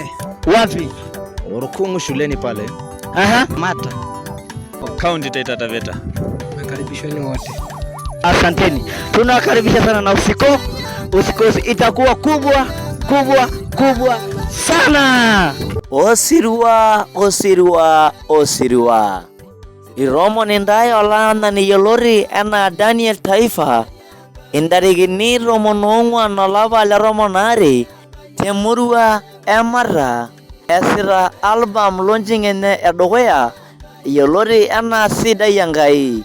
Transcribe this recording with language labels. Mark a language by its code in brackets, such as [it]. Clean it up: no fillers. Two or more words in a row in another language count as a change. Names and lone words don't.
[sw] Wapi? Urukungu shuleni pale. Mata. County Taita Taveta. Nakaribisheni wote. Asanteni. Tunakaribisha sana na usikose, itakuwa kubwa sana. [mas] Osirua. Iromo nindai olana ni yolori ena Daniel Taifa. Indarigini romonongwa olapa le romonare temurua Emara esita [en] album launching [mas] enye edukuya yolori ena Sidai Enkai.